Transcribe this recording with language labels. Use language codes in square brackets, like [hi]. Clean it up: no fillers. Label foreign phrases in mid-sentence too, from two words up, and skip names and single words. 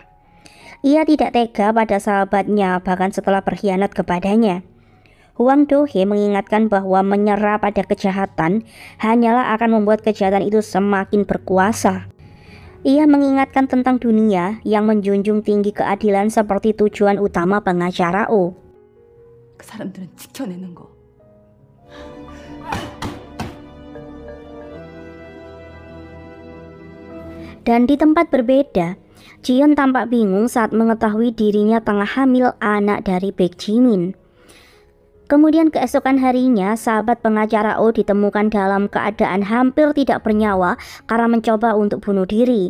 [id] Ia tidak tega pada sahabatnya bahkan setelah berkhianat kepadanya. Hwang Do-hee mengingatkan bahwa menyerah pada kejahatan hanyalah akan membuat kejahatan itu semakin berkuasa. Ia mengingatkan tentang dunia yang menjunjung tinggi keadilan seperti tujuan utama pengacara O. [ko] 그 사람들은 지켜내는 거. [id] Dan di tempat berbeda, Jiyeon tampak bingung saat mengetahui dirinya tengah hamil anak dari Baek Jimin. Kemudian keesokan harinya, sahabat pengacara O ditemukan dalam keadaan hampir tidak bernyawa karena mencoba untuk bunuh diri.